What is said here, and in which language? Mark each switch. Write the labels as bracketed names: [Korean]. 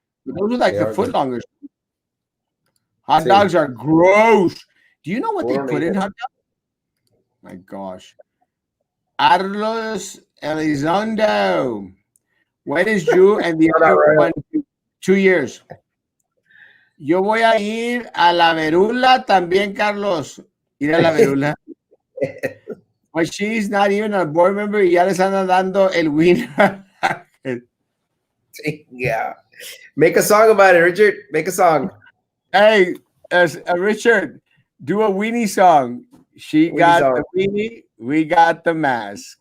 [English] Those were like the footlongers. Hot dogs are gross. Do you know what they put in hot dogs? My gosh. Carlos Elizondo. When is Drew and the other one? 2 years. [Spanish] Yo voy a ir a la Verula también, Carlos. Ir a la Verula. [English] But she's not even a board member [Spanish] y ya les andan dando el winner. [English] Yeah. Make a song about it, Richard. Make a song. Hey, Richard, do a weenie song. She got the weenie, we got the mask.